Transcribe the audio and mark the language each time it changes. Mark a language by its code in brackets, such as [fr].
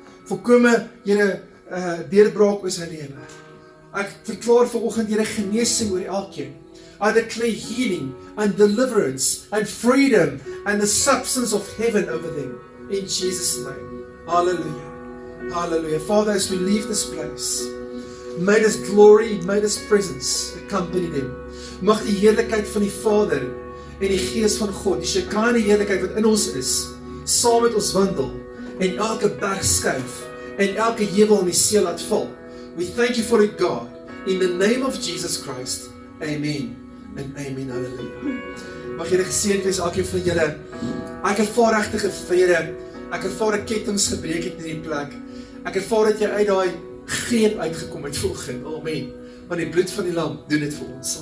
[af] Volkome, Here, deurbraak oor sy lewe. Ek verklaar vanoggend, Here, genesing oor elkeen. [en] I declare healing and deliverance and freedom and the substance of heaven over them. In Jesus' name. Hallelujah. Hallelujah. Father, as we leave this place, may this glory, may this presence accompany them. [af] Mag die heerlikheid van die Vader en die Gees van God, die Shekinah heerlikheid wat in ons is, saam met ons wandel en elke berg skuif en elke heuwel in die see laat val. [en] We thank you for it, God. In the name of Jesus Christ. [af] Amen. En amen. Hallelujah. Mag julle geseënd wees, elkeen van julle. Ek ervaar regtige vrede. Ek ervaar 'n kettinge gebreek het in die plek. Ek ervaar dat jy uit daai greep uitgekom het vanoggend. Amen. Want die bloed van die lam doen dit vir ons.